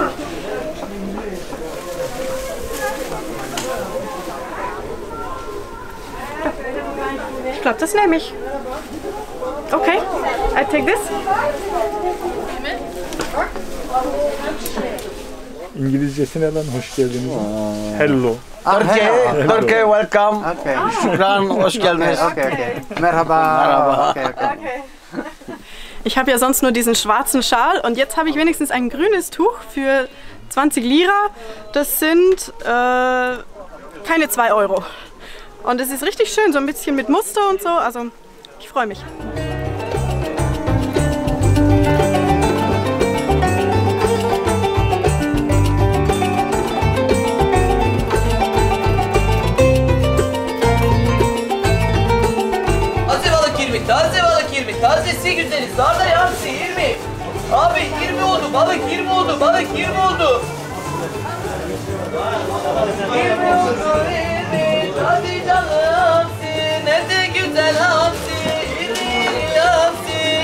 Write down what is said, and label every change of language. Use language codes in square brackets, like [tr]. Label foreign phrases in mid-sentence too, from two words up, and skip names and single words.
[de] Ich glaube, das nehme ich. [en] Okay, I take this. [tr] İngilizcesini hemen hoş geldiniz. [en] Hello. Turkey, welcome. [tr] Okay. Şükran, hoş geldiniz. Okay. Merhaba. Okay. [de] Ich habe ja sonst nur diesen schwarzen Schal und jetzt habe ich wenigstens ein grünes Tuch für 20 Lira. Das sind keine 2 Euro. Und es ist richtig schön, so ein bisschen mit Muster und so. Also ich freue mich. [tr] Taze balık 20, tazesi güzeli, sardalya hamsi 20. Abi 20 oldu, balık 20 oldu, balık 20 oldu. 20 oldu, 20, taze canlı hamsi, nerede güzel hamsi, 20 hamsi.